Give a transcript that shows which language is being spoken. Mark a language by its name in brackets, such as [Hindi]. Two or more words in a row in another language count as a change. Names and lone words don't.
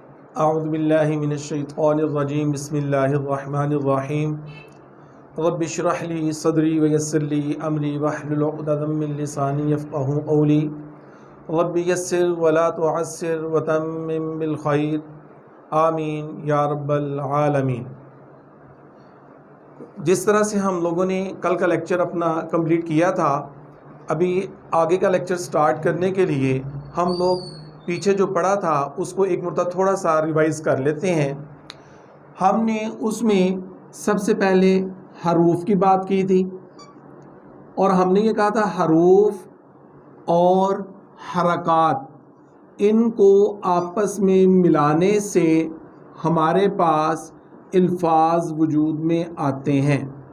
[Arabic] أعوذ بالله من الشيطان الرجيم بسم الله الرحمن الرحيم رب اشرح لي صدري ويسر لي أمري واحلل عقدة من لساني يفقهوا قولي رب يسر ولا تعسر وتمم بالخير آمين يا رب العالمين. [Hindi] जिस तरह से हम लोगों ने कल का लेक्चर अपना कंप्लीट किया था, अभी आगे का लेक्चर स्टार्ट करने के लिए हम लोग पीछे जो पढ़ा था उसको एक मरतबा थोड़ा सा रिवाइज कर लेते हैं। हमने उसमें सबसे पहले हरूफ की बात की थी और हमने ये कहा था हरूफ और हरकात इनको आपस में मिलाने से हमारे पास अल्फाज वजूद में आते हैं।